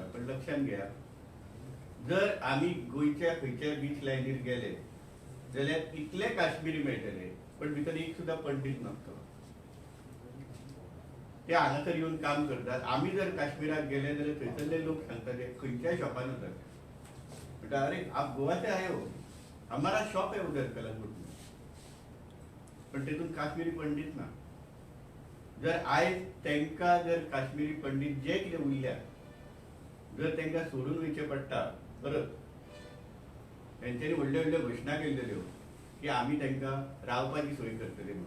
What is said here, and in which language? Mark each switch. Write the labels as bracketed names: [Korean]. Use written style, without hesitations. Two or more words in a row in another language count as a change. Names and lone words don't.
[Konkani] पण लक्षात घ्या जर आमी गोंयच्या खंयच्या बीच लायनीर गेले जाल्यार इतले काश्मीरी मेळटले पण भितर एक सुद्धा पंडित नसतो. ते हांगासर येवन काम करतात. आमी जर काश्मीराक गेले जाल्यार थंयसरले लोक सांगताले खंयच्याय शॉपान वतात म्हणटा [Hindi] अरे आप गोवा से आए हो हमारा शॉप है उधर कलंगूट में. [Konkani] पण तेतून काश्मीरी पंडित ना. जर आयज तांकां जर काश्मीरी पंडित जे कितें उरल्या जर तांकां सोडून वयचें पडटा परत तेंच्यांनी व्हडल्यो व्हडल्यो घोशणा केल्ल्यो की आमी तांकां रावपाची सोय करतले म्हणून.